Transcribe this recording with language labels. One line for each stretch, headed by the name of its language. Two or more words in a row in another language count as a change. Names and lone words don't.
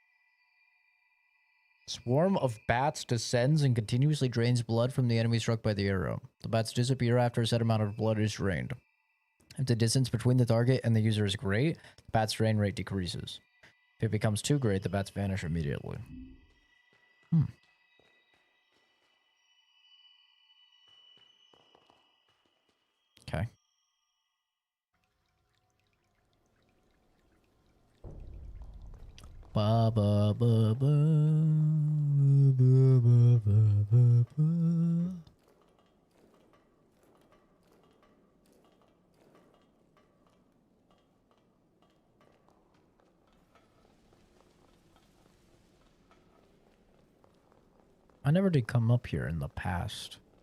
English: Swarm of bats descends and continuously drains blood from the enemy struck by the arrow. The bats disappear after a set amount of blood is drained. If the distance between the target and the user is great, the bat's drain rate decreases. If it becomes too great, the bats vanish immediately. Okay. Ba ba ba ba ba ba ba ba ba. I never did come up here in the past.